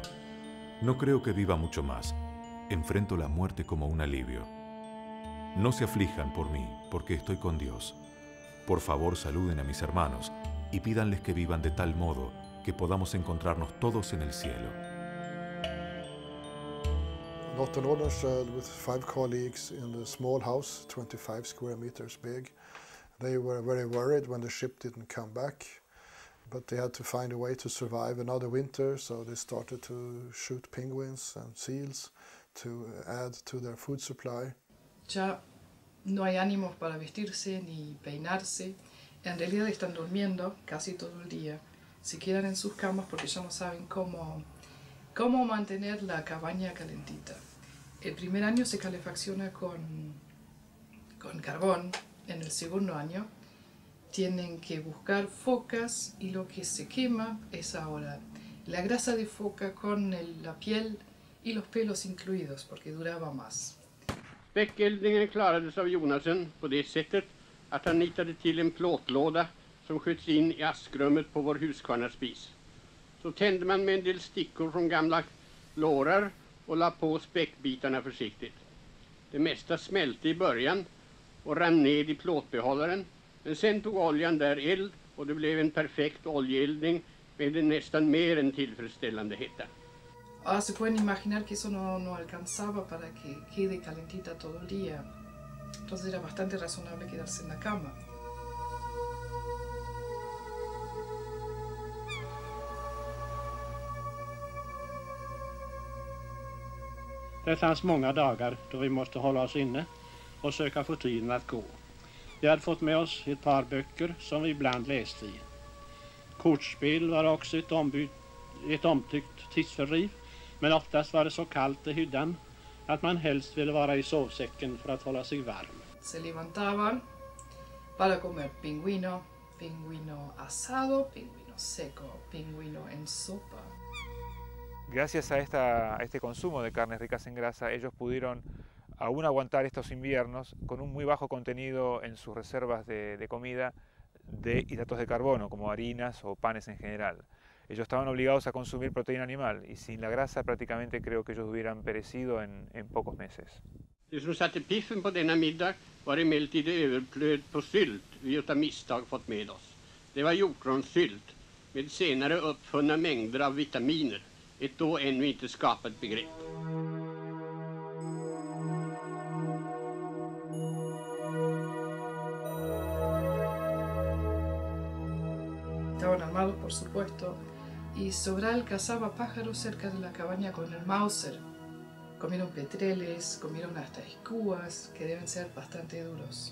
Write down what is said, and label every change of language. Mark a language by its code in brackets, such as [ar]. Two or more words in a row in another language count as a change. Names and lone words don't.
[es] No creo que viva mucho más. Enfrento la muerte como un alivio. No se aflijan por mí, porque estoy con Dios. Por favor, saluden a mis hermanos y pídanles que vivan de tal modo que podamos encontrarnos todos en el cielo. [en] Lotta Nordenskiöld with 5 colleagues in the small house, 25 square meters big. They were very worried when the ship didn't come back, but they had to find a way to survive another winter, so they started to shoot penguins and seals to add to their food supply. [es] Ya no hay ánimos para vestirse ni peinarse. En realidad están durmiendo casi todo el día. Se quedan en sus camas porque ya no saben cómo mantener la cabaña calentita. El primer año se calefacciona con carbón. En el segundo año tienen que buscar focas y lo que se quema es ahora la grasa de foca con la piel y los pelos incluidos porque duraba más. [sv] Späckeldningen klarades av Jonasen på det sättet att han nitade till en plåtlåda som sköts in i askrummet på vår huskvarnarspis. Så tände man med en del stickor från gamla lårar och la på späckbitarna försiktigt. Det mesta smälte i början och rann ned i plåtbehållaren, men sen tog oljan där eld och det blev en perfekt oljeeldning med en nästan mer än tillfredsställande hetta. [es] Ahora se pueden imaginar que eso no alcanzaba para que quede calentita todo el día. Entonces era bastante razonable quedarse en la cama. [sv] Det fanns många dagar då vi måste hålla oss inne och söka få tiden att gå. Vi hade fått med oss ett par böcker som vi ibland läste i. Kortspel var också ett omtyckt tidsfördriv, men oftast var det så kallt i hyddan att man helst ville vara i sovsäcken för att hålla sig varm. [es] Se levantaban para comer pingüino, pingüino asado, pingüino seco, pingüino en sopa. Gracias a este consumo de carnes ricas en grasa, ellos pudieron aún aguantar estos inviernos con un muy bajo contenido en sus reservas de comida de hidratos de carbono, como harinas o panes en general. Ellos estaban obligados a consumir proteína animal y sin la grasa prácticamente creo que ellos hubieran perecido en pocos meses. [sv] Det som satte piffen på denna middag var emellertid det överflöd på sylt vi utav misstag fått med oss. Det var hjortronsylt med senare uppfunna mängder av vitaminer, ett då ännu inte skapat begrepp. [es] Estaban armados, por supuesto, y Sobral cazaba pájaros cerca de la cabaña con el Mauser. Comieron petreles, comieron hasta escúas, que deben ser bastante duros.